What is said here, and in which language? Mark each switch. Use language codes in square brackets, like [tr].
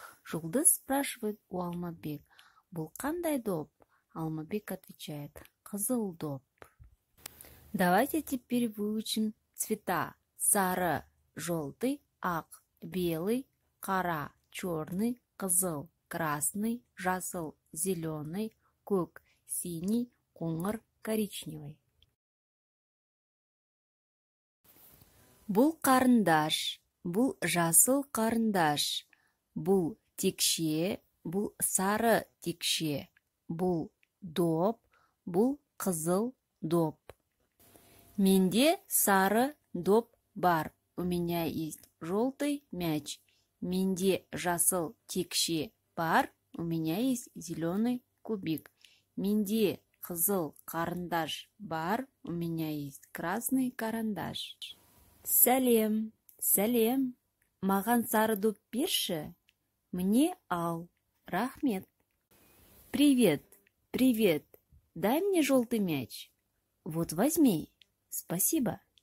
[ru] Жұлдыз спрашивает у Алмабек. [kk] Бұл қандай доп? [ru] Алмабек отвечает. [kk] Қызыл доп. [ru] Давайте теперь выучим цвета. [kk] Сары, желтый, ақ, белый, қара, черный, қызыл, красный, жасыл, зеленый, көк, синий, қоңыр, коричневый. Бұл қарындаш, бұл жасыл қарындаш, бұл текше, бұл сары текше, бұл доп, бұл қызыл доп. Менде сары доп бар. [ru] У меня есть желтый мяч. [kk] Менде жасыл текше бар. [ru] У меня есть зеленый кубик. [kk] Менде қызыл карандаш бар. [ru] У меня есть красный карандаш. [kk] Сәлем, сәлем. Маған сары доп берші. Мне ал. Рахмет. [ru] Привет, привет. Дай мне желтый мяч. Вот возьми. Спасибо.